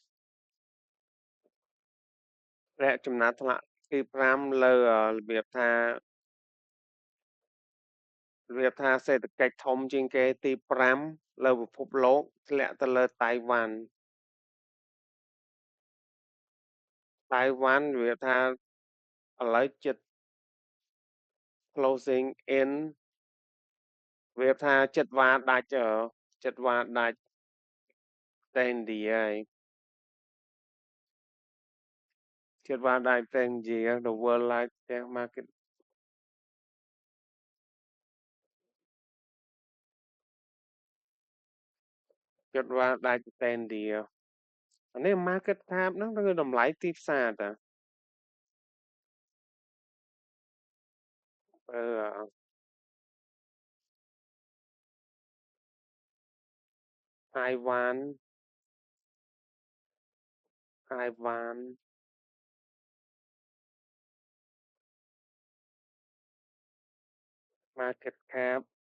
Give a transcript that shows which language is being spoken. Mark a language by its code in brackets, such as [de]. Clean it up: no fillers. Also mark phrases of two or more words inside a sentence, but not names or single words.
[km] ធ្លាក់ចំណាត់ថ្នាក់ទី5លើរបៀបថាសេដ្ឋកិច្ចធំជាងគេទី5លើពិភពលោកធ្លាក់ទៅលើតៃវ៉ាន់ របៀបថាឥឡូវចិត្ត [en] closing in [km] វាថាចិត្តវ៉ាដាច់តែឥណ្ឌាហើយ ចិត្តវ៉ាដាច់តែឥណ្ឌា [en] the world largest market [km] ចិត្តវ៉ាដាច់តែឥណ្ឌាអានេះ [en] market cap [km] ហ្នឹងគឺតម្លៃទីផ្សារតា [en] អឺតៃវ៉ាន់ market cap